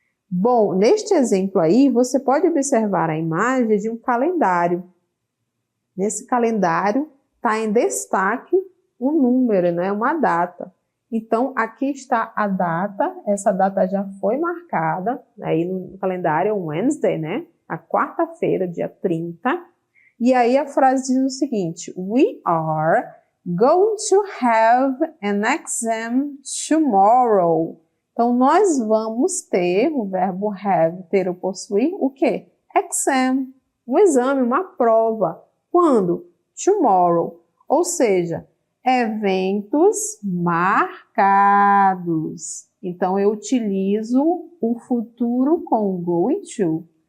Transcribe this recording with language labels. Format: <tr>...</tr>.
<pt>Bom, neste exemplo aí, você pode observar a imagem de um calendário. Nesse calendário está em destaque um número, né? Uma data. Então, aqui está a data, essa data já foi marcada, aí no calendário é Wednesday, né? A quarta-feira, dia 30. E aí a frase diz o seguinte,</pt> <en>we are going to have an exam tomorrow.</en> <pt>Então, nós vamos ter, o verbo have, ter ou possuir, o quê? Exam, um exame, uma prova. Quando? Tomorrow. Ou seja, eventos marcados. Então, eu utilizo o futuro com going to.</pt>